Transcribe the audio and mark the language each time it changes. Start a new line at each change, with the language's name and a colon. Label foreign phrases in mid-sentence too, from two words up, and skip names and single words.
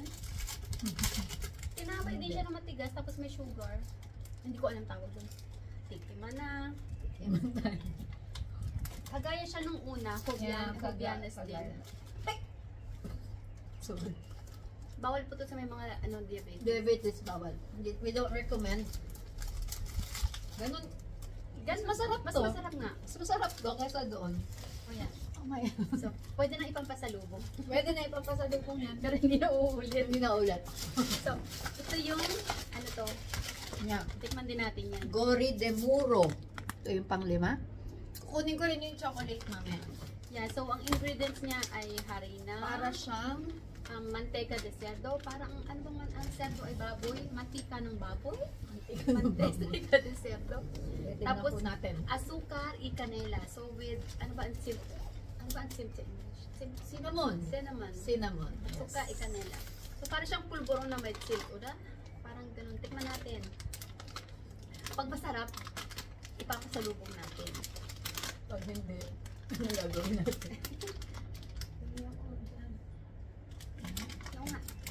Filipino: Tinapay din siya na matigas, tapos may sugar. Hindi ko alam tawag dun. Tikiman na. Timan tayo. Kagaya siya nung una, Jovianes din. Sorry. Bawal po to sa may mga diabetes. Diabetes bawal.
English: We don't recommend.
Filipino: Ganun. masarap Mas to. masarap nga. Mas masarap to kaysa doon. O yan.
English: Oh my.
Filipino: So, pwede na ipampasalubong. Pwede na ipapasalubong yan. Pero hindi na uulit. Hindi na ulit. So, ito yung, ano to, Yeah. tikman din natin yan. Gori de Muro. Ito yung pang-5. Kukunin ko rin yung chocolate mamaya. Yeah, so ang ingredients niya ay harina, Para siyang
Spanish: manteca de cerdo,
Filipino: parang ano ba man ang cerdo ay baboy, mantika ng baboy, mantika.
Spanish: manteca de cerdo.
Filipino: Pwede Tapos, na po natin.
Spanish: Asukar y canela.
Filipino: So with ano ba ang sim sa English? Cinnamon. Cinnamon. Cinnamon.
Spanish: Asukar y canela.
Filipino: So para siyang pulburo na may silk, uda? Parang ganun. Tikman natin. Pag masarap, ipapasalubong natin. Pag hindi, ano gagawin natin? Oo nga.